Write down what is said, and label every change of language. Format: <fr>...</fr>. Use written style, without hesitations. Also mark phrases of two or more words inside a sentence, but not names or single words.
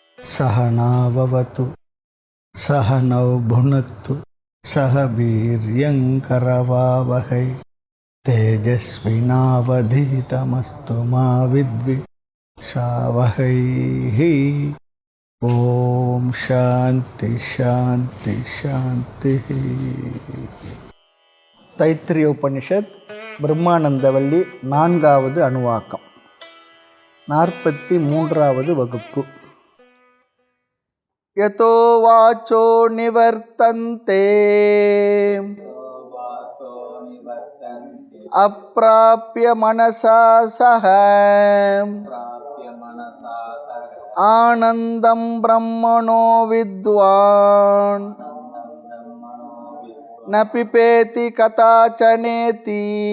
<sa>सहनाववतु सहनौ भुनक्तु सह वीर्यङ्करवावहै तेजस्विनावधीतमस्तु मा विद्विषावहै। ॐ शान्तिः शान्तिः शान्तिः.</sa> <ta>தைத்திரிய உபனிஷத் பிரம்மானந்தவல்லி 4வது அணுவாக்கம் 43வது வகுப்பு.</ta> <sa>यतो वाचो निवर्तन्ते अप्राप्य मनसा सह आनन्दं ब्रह्मणो विद्वान् न बिभेति कदाचनेति</sa>